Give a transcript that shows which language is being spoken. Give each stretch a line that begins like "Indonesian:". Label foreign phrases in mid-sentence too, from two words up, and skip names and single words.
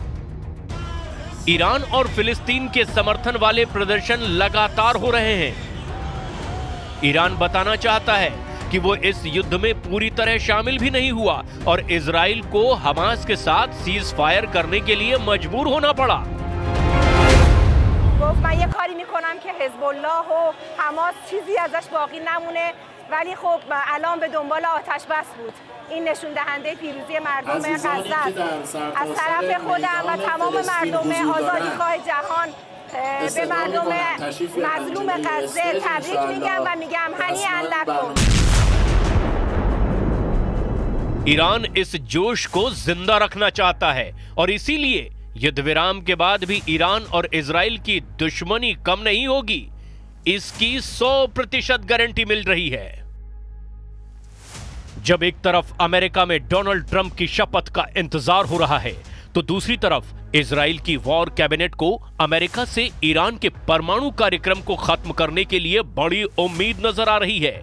Hindi: ईरान और फिलिस्तीन के समर्थन वाले प्रदर्शन लगातार हो रहे हैं। ईरान बताना चाहता है कि वो इस युद्ध में पूरी तरह शामिल भी नहीं हुआ और इजराइल को हमास के साथ
English: cease fire
Hindi: करने के लिए मजबूर होना पड़ा।
Persian: گفت من یه کاری میکنم که حزب الله و حماس چیزی ازش باقی نمونه ولی خب الان به دنبال آتش بس بود. این نشون دهنده پیروزی مردم غزه است. از طرف خودم و تمام مردم آزادیخواه جهان به مردم مظلوم غزه تبریک میگم و میگم
Arabic: هنیئا لکم.
Hindi: ईरान इस जोश को जिंदा रखना चाहता है और इसीलिए युद्ध विराम के बाद भी ईरान और इजराइल की दुश्मनी कम नहीं होगी, इसकी 100% गारंटी मिल रही है। जब एक तरफ अमेरिका में डोनाल्ड ट्रंप की शपथ का इंतजार हो रहा है तो दूसरी तरफ इजराइल की
English: war cabinet
Hindi: को अमेरिका से ईरान के परमाणु कार्यक्रम को खत्म करने के लिए बड़ी उम्मीद नजर आ रही है।